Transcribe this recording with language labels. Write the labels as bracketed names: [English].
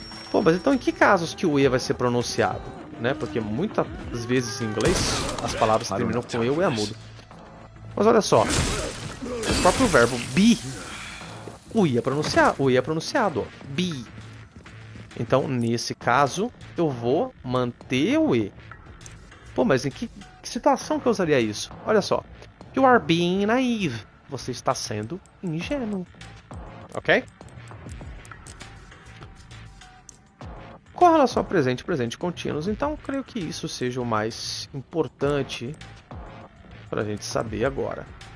[Portuguese] Pô, mas então em que casos que o e vai ser pronunciado? Né? Porque muitas vezes em inglês as palavras terminam com e ou é mudo. Mas olha só, o próprio verbo be, o i é pronunciado, ó, be. Então nesse caso eu vou manter o e. Pô, mas em que situação que eu usaria isso? Olha só, [English] you are being naive. [Portuguese] Você está sendo ingênuo, ok? Com relação ao presente e presente contínuos, então creio que isso seja o mais importante para a gente saber agora.